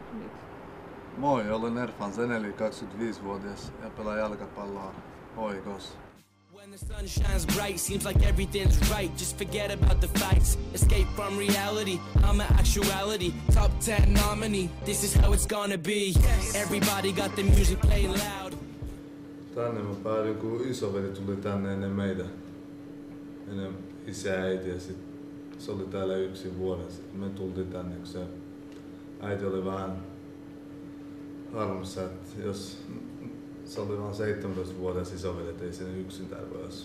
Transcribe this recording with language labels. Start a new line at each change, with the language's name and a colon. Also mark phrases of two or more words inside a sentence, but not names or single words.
Finnish: nyt? Moi, olen Erfan Zeneli, 25-vuotias ja pelaan jalkapalloa HJK:ssa.
English: When the sun shines bright, seems like everything's right. Just forget about the fights, escape from reality. I'm an actuality, top 10 nominee. This is how it's gonna be. Everybody got the music playing loud.
Finnish: Tänne mä päädyin, kun isoveli tuli tänne ennen meitä. Ennen isä ja äiti ja sit se oli täällä yksin vuoden. Sitten me tultiin tänne, kun se äiti oli vähän harmissa, että jos se oli vain 17-vuotias isoveli, et ei sen yksin täällä voi asua.